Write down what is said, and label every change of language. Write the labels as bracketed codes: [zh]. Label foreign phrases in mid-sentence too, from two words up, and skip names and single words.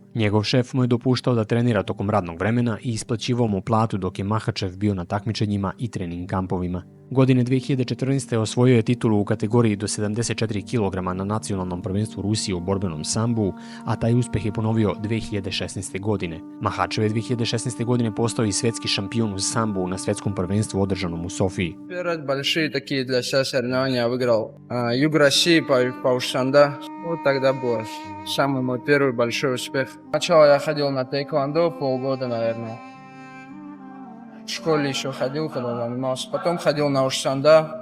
[sr] Njegov šef mu je dopuštao da trenira tokom radnog vremena i isplaćivao mu platu dok je Makhachev bio na takmičenjima i trening kampovima. Godine 2014. osvojio je titulu u kategoriji do 74 kg na nacionalnom prvenstvu Rusije u borbenom sambu, a taj uspeh je ponovio 2016. godine. Makhachev je 2016. godine postao i svetski šampion u sambu na svetskom prvenstvu održanom u Sofiji. [ru] Первые большие такие для себя соревнования я выиграл. Юг России по Ушанда. Вот тогда был самый мой первый большой успех. Сначала я ходил на тэквондо полгода, наверное. В школе еще ходил, когда занимался. Потом ходил на Ушанда.